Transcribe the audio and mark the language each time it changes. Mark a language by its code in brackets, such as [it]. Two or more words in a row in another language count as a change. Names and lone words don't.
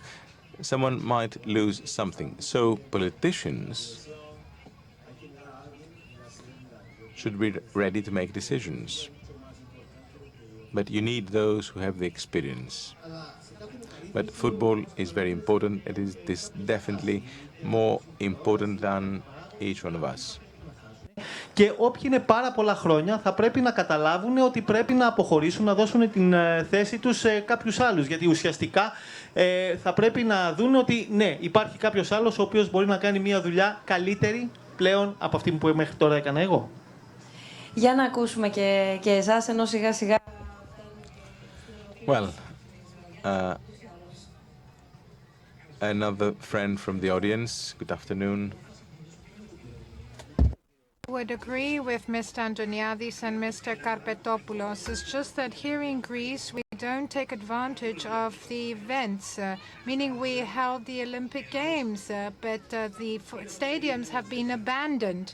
[en] Someone might lose something. So politicians should be ready to make decisions. But you need those who have the experience. But football is very important. It is definitely more important than each one of us. [el] Και όποιοι είναι πάρα πολλά χρόνια θα πρέπει να καταλάβουν ότι πρέπει να αποχωρήσουν, να δώσουν την θέση τους σε κάποιους άλλους. Γιατί ουσιαστικά θα πρέπει να δουν ότι ναι, υπάρχει κάποιος άλλος ο οποίος μπορεί να κάνει μια δουλειά καλύτερη πλέον από αυτή που μέχρι τώρα έκανα εγώ. Για να ακούσουμε και εσάς, ενώ σιγά σιγά... [en] Well, another friend from the audience. Good afternoon. I would agree with Mr. Antoniadis and Mr. Karpetopoulos. It's just that here in Greece we don't take advantage of the events, meaning we held the Olympic Games, but the stadiums have been abandoned.